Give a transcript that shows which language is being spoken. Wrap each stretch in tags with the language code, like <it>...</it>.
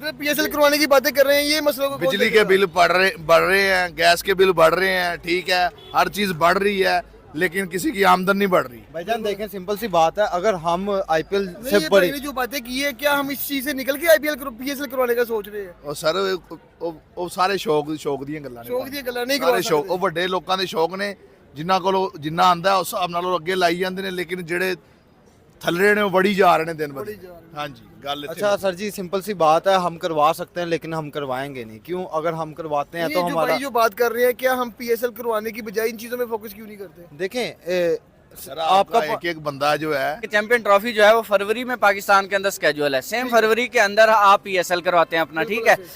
<hi>मतलब पीएसएल करवाने की बातें कर रहे हैं, ये मसलों को बिजली के बिल बढ़ रहे हैं, गैस के बिल बढ़ रहे हैं, ठीक है, हर चीज़ बढ़ रही है, लेकिन किसी की आमदन नहीं बढ़ रही। भाईजान देखें, सिंपल सी बात है, अगर हम आईपीएल से बड़ी जो बातें की है, क्या हम इस चीज से निकल के आईपीएल पीएसएल करवाने का सोच रहे हैं? और सर</hi> <pa>ਉਹ ਸਾਰੇ ਸ਼ੌਕ ਦੀਆਂ ਗੱਲਾਂ ਨੇ, ਸ਼ੌਕ ਦੀਆਂ ਗੱਲਾਂ ਨਹੀਂ ਕਰਵਾ ਸਕਦੇ। ਉਹ ਵੱਡੇ ਲੋਕਾਂ ਦੇ ਸ਼ੌਕ ਨੇ, ਜਿਨ੍ਹਾਂ ਕੋਲ ਜਿੰਨਾ ਆਂਦਾ ਉਸ ਹਿਸਾਬ ਨਾਲ ਉਹ ਅੱਗੇ ਲਾਈ ਜਾਂਦੇ ਨੇ, ਲੇਕਿਨ ਜਿਹੜੇ ਥੱਲੇ ਨੇ ਉਹ ਵੜੀ ਜਾ ਰਹੇ ਨੇ ਦਿਨ ਬ ਦਿਨ। ਹਾਂਜੀ ਗੱਲ ਇੱਥੇ।</pa> <hi>अच्छा सर जी, सिंपल सी बात है, हम करवा सकते हैं लेकिन हम करवाएंगे नहीं। क्यों? अगर हम करवाते हैं तो हमारा जो बात कर रहे हैं, क्या हम पीएसएल करवाने की बजाय इन चीजों में फोकस क्यों नहीं करते? देखें, आपका एक बंदा जो है, चैंपियन ट्रॉफी जो है वो फरवरी में पाकिस्तान के अंदर स्केड्यूल है, सेम फरवरी के अंदर आप पीएसएल करवाते हैं अपना, ठीक है।</hi>